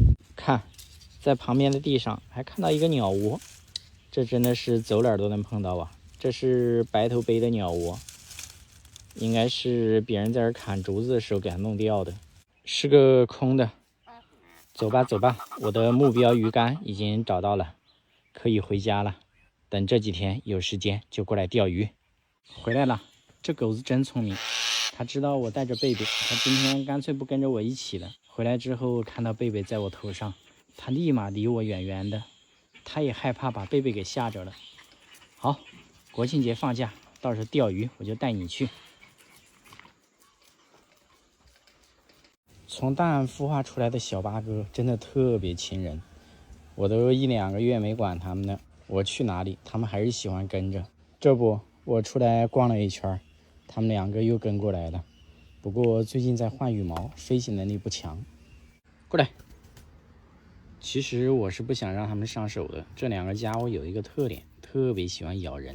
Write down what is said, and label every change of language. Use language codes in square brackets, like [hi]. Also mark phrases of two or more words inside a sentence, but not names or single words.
[zh] 看，在旁邊的地上還看到一個鳥窩，這真的是走哪兒都能碰到啊！這是白頭杯的鳥窩。應該是別人在這砍竹子的時候給它弄掉的，是個空的。走吧，我的目標魚竿已經找到了，可以回家了。等這幾天有時間就過來釣魚。回來了，這狗子真聰明，它知道我帶着貝貝，它今天乾脆不跟着我一起了。回來之後看到貝貝在我頭上，它立馬離我遠遠的，它也害怕把貝貝給嚇着了。好，國慶節放假，到時候釣魚我就帶你去。從蛋孵化出來的小八哥真的特別親人，我都1-2個月沒管他們了，我去哪裡他們還是喜歡跟着。這不，我出來逛了一圈，他們2個又跟過來了。不過最近在換羽毛，飞行能力不強。過來。其實我是不想讓他們上手的，這2個家伙有一個特點，特別喜歡咬人。